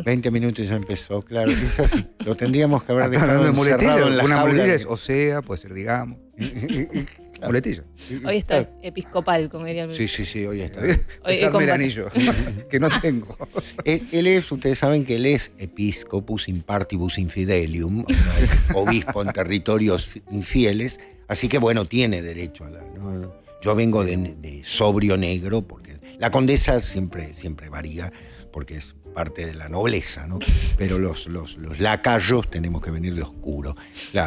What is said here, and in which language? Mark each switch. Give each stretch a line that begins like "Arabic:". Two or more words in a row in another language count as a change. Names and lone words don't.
Spanish: 20 minutos y ya empezó, claro. Es así. Lo tendríamos que haber ¿estás dejado hablando de encerrado muletillas? en la Una jaula. muletilla es o sea, puede ser digamos. Muletilla. Hoy está episcopal, como diría el Sí, hoy está. Hoy Besarme el comparte. anillo, que no tengo. Ustedes saben que él es
Latin: episcopus in partibus infidelium,
Spanish: o sea, obispo en territorios infieles, así que bueno, tiene derecho a ¿no? Yo vengo de sobrio negro, porque la condesa siempre varía, porque es parte de la nobleza, ¿no? Pero los lacayos tenemos que venir de oscuro, claro.